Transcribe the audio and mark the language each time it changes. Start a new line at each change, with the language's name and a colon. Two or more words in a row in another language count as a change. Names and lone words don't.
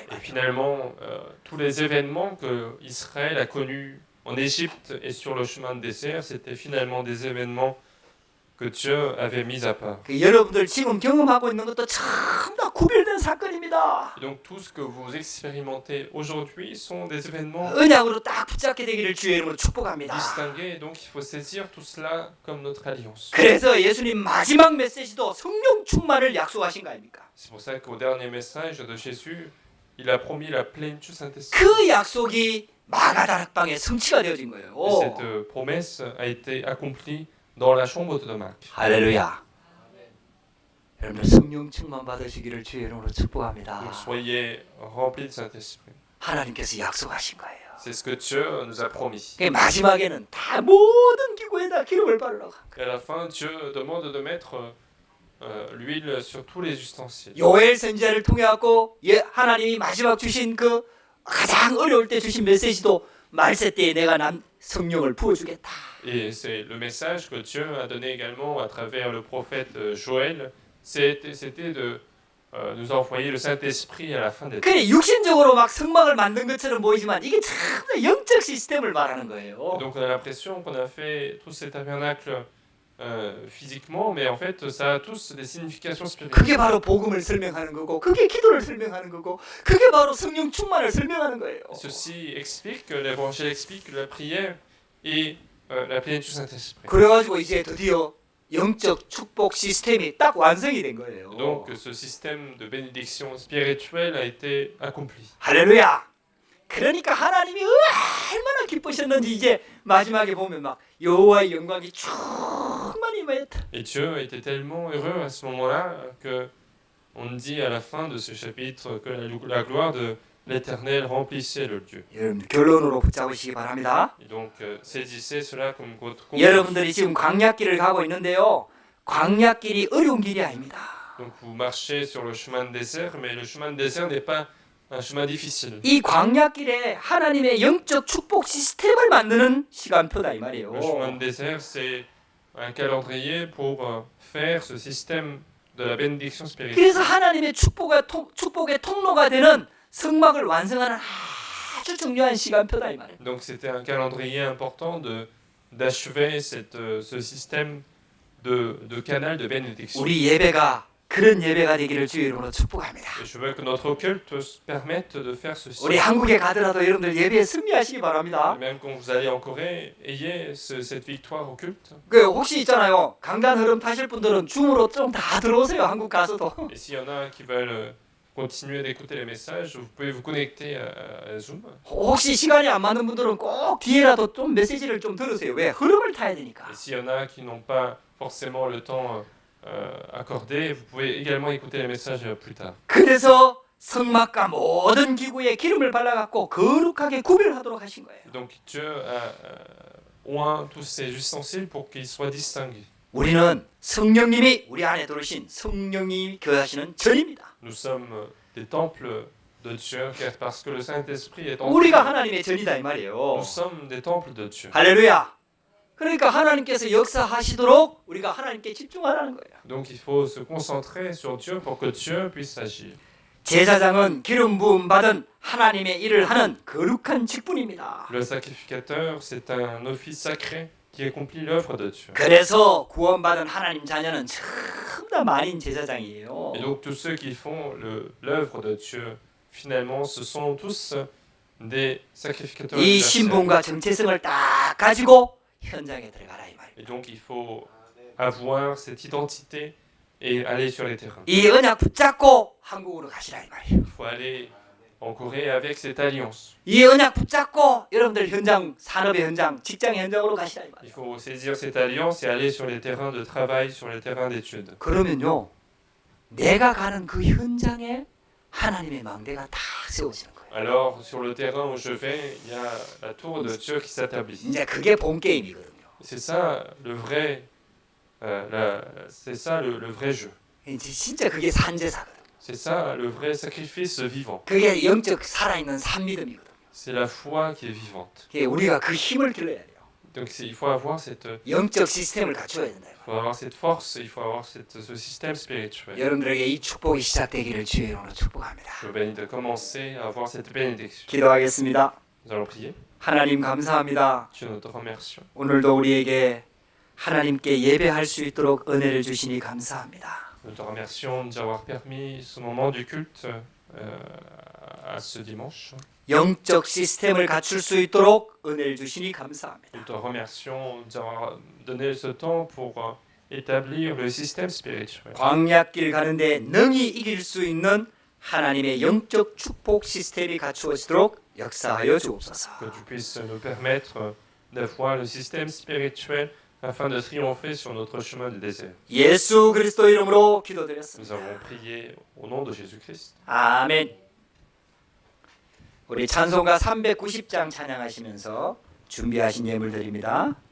French: Et
Korean: 말이에요.
French: finalement, tous les événements que Israël a connus en Égypte et sur le chemin de désert, c'était finalement des événements que Dieu avait mis à part.
Korean: 여러분들 지금 경험하고 있는 것도 전부 다 구별된 사건입니다.
French: Et donc tout ce que vous expérimentez aujourd'hui sont des événements
Korean: 언약으로 딱 붙잡게 되기를 주의 이름으로 축복합니다.
French: distingués, et donc il faut saisir tout cela comme notre alliance.
Korean: 그래서 예수님 마지막 메시지도 성령 충만을 약속하신 거 아닙니까?
French: C'est pour ça qu'au dernier message de Jésus, il a promis la plénitude Saint-Esprit.
Korean: 그 약속이 마가다락방에 성취가 되어진
French: Et
Korean: 거예요.
French: cette promesse a été accomplie dans la chambre de Marc.
Korean: 할렐루야. 여러분 성령 충만 받으시기를 주의 이름으로 축복합니다.
French: Donc soyez remplis de Saint-Esprit.
Korean: 하나님께서 약속하신 거예요.
French: C'est ce que Dieu nous a promis.
Korean: 그 마지막에는 다 모든 기구에다 기름을 바르라고.
French: Et à la fin, Dieu demande de mettre l'huile sur tous les ustensiles.
Korean: 요엘 선지자를 통해 갖고 하나님이 마지막 주신 그 가장 어려울 때 주신 메시지도 말세 때에 내가 남 성령을 부어주겠다.
French: Et c'est le message que Dieu a donné également à travers le prophète Joël, c'était de nous envoyer le Saint-Esprit à la fin des temps.
Korean: 그래 육신적으로 막 성막을 만든 것처럼 보이지만 이게 참 영적 시스템을 말하는 거예요.
French: Donc on a l'impression qu'on a fait tous ces tabernacles physiquement, mais en fait ça a tous des significations spirituelles.
Korean: 그게 바로 복음을 설명하는 거고 그게 기도를 설명하는 거고 그게 바로 성령 충만을 설명하는 거예요.
French: Ceci explique que l'évangile explique la prière et la plénitude Saint-Esprit.
Korean: 그래가지고 이제 드디어 영적 축복 시스템이 딱 완성이 된 거예요.
French: Donc ce système de bénédiction spirituelle a été accompli.
Korean: 할렐루야. 그러니까 하나님이 얼마나 기쁘셨는지 이제 마지막에 보면 막 여호와의 영광이 충만히 임하였다.
French: Et Dieu était tellement heureux à ce moment-là que on dit à la fin de ce chapitre que la gloire de l'Éternel remplissait le lieu.
Korean: 여러분 결론으로 붙잡으시기 바랍니다.
French: Et donc saisissez cela comme votre
Korean: 여러분들이 지금 광야길을 가고 있는데요. 광야길이 어려운 길이 아닙니다.
French: Donc vous marchez sur le chemin de désert, mais le chemin de désert n'est pas un chemin difficile.
Korean: 이 광야길에 하나님의 영적 축복 시스템을 만드는 시간표다 이 말이에요.
French: Le chemin de désert, c'est un calendrier pour faire ce système de la bénédiction spirituelle.
Korean: 그래서 하나님의 축복의 통로가 되는 성막을 완성하는 아주 중요한 시간표다 이 말이에요.
French: Donc c'était un calendrier important d'achever ce système de canal de bénédiction.
Korean: 우리 예배가 그런 예배가 되기를 주의 이름으로 축복합니다.
French: Et je veux que notre culte permette de faire ceci.
Korean: 우리 한국에 가더라도 여러분들 예배에 승리하시기 바랍니다.
French: Et même quand vous allez en Corée, ayez cette victoire au culte.
Korean: 그 혹시 있잖아요. 강단 흐름 타실 분들은 줌으로 좀 다 들어오세요. 한국 가서도.
French: Et s'il y en a qui veulent continuer d'écouter les messages, vous pouvez vous connecter à Zoom.
Korean: 혹시 시간이 안 맞는 분들은 꼭 뒤에라도 좀 메시지를 좀 들으세요. 왜? 흐름을 타야 되니까.
French: Et s'il y en a qui n'ont pas forcément le temps accordé, vous pouvez également écouter les messages plus tard.
Korean: 그래서 성막과 모든 기구에 기름을 발라갖고 거룩하게 구별하도록 하신 거예요.
French: Donc Dieu a oint tous ces ustensiles pour qu'ils soient distingués.
Korean: 우리는 성령님이 우리 안에 들어오신 성령님이 거하시는 전입니다.
French: Nous sommes des temples de Dieu, parce que le Saint-Esprit est en
Korean: 우리가
French: nous.
Korean: 하나님의 전이다 이 말이에요.
French: Nous sommes des temples de Dieu.
Korean: 할렐루야. 그러니까 하나님께서 역사하시도록 우리가 하나님께 집중하라는 거예요.
French: Donc il faut se concentrer sur Dieu pour que Dieu puisse agir.
Korean: 제사장은 기름 부음 받은 하나님의 일을 하는 거룩한 직분입니다.
French: Le sacrificateur, c'est un office sacré qui accomplit l'œuvre de Dieu.
Korean: 그래서 구원받은 하나님 자녀는 전부 다 만인 제사장이에요.
French: Et donc tous ceux qui font l'œuvre de Dieu, finalement, ce sont tous des sacrificateurs
Korean: 이
French: universels.
Korean: 신분과 정체성을 딱 가지고 현장에 들어가라 이 말이에요.
French: Et donc il faut avoir cette identité et aller sur les terrains.
Korean: 이 언약 붙잡고 한국으로 가시라 이 말이에요.
French: Il faut aller en Corée avec cette alliance.
Korean: 이 언약 붙잡고 여러분들 현장, 산업의 현장, 직장의 현장으로 가시라 이
French: Il
Korean: 말이에요.
French: faut saisir cette alliance et aller sur les terrains de travail, sur les terrains d'études.
Korean: 그러면요, 내가 가는 그 현장에 하나님의 망대가 다 세워지는 거예요.
French: Alors sur le terrain où je vais, il y a la tour de Dieu qui s'établit.
Korean: 이제 그게 본 게임이거든요.
French: C'est ça le vrai, c'est ça le vrai jeu.
Korean: 이제 진짜 그게 산제사거든요.
French: C'est ça le vrai sacrifice vivant.
Korean: 그게 영적 살아있는 산믿음이거든요.
French: C'est la foi qui est vivante.
Korean: 그게 우리가 그 힘을 길러야 돼요.
French: Donc il faut avoir cette,
Korean: 영적 시스템을 갖춰야 된다.
French: il faut avoir cette force, il faut avoir ce système spirituel.
Korean: 여러분들에게 이 축복이 시작되기를 주의 이름으로 축복합니다.
French: Je vous bénis de commencer à avoir cette bénédiction.
Korean: 기도하겠습니다.
French: Nous allons prier.
Korean: 하나님 감사합니다.
French: Dieu, nous te remercions.
Korean: 오늘도 우리에게 하나님께 예배할 수 있도록 은혜를 주시니 감사합니다.
French: Nous te remercions de nous avoir permis ce moment du culte à ce dimanche.
Korean: 영적 시스템을 갖출 수 있도록 은혜를 주시니 감사합니다.
French: Nous te remercions de nous avoir donné ce temps pour établir le système spirituel.
Korean: 광야길 가는데 능히 이길 수 있는 하나님의 영적 축복 시스템이 갖추어지도록 역사하여 주옵소서.
French: Que tu puisses nous permettre d'avoir le système spirituel afin de triompher sur notre chemin du désert.
Korean: 예수 그리스도 이름으로
French: Nous
Korean: 기도드렸습니다.
French: avons prié au nom de Jésus-Christ.
Korean: 아멘. 우리 찬송가 390장 찬양하시면서 준비하신 예물 드립니다.